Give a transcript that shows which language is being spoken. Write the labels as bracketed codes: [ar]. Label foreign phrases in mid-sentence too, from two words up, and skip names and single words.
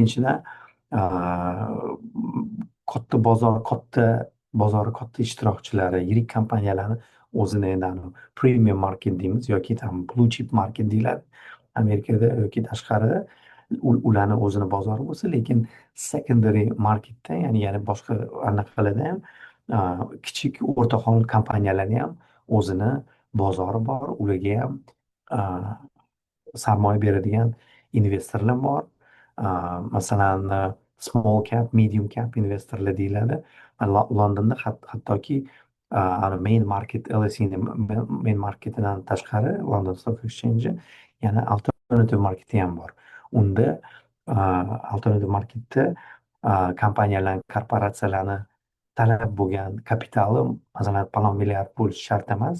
[uz] Ikkinchidan, katta bozor, katta bozori katta ishtirokchilari, yirik kompaniyalarni o'zini endi [en] premium market [uz] deymiz yoki tam [en] blue chip market [uz] deyiladi Amerikada yoki tashqarida ularni o'zini bozori bo'lsa, lekin [en] secondary marketda [uz] ya'ni boshqa anaqalarda ham kichik o'rtaxon kompaniyalarni ham o'zini bozori bor, ularga ham sarmoya beradigan investorlar bor. Masalan, [en] small cap, medium cap [uz] investorlar deyiladi. Londonda hattoki [en] main market [uz] LSE ni main marketidan tashqari London Stock Exchange yana [en] alternative marketi [uz] ham bor. Unda [en] alternative marketda [uz] kompaniyalar, korporatsiyalarni talab bo'lgan kapitali masalan palon milliard bo'lishi shart emas.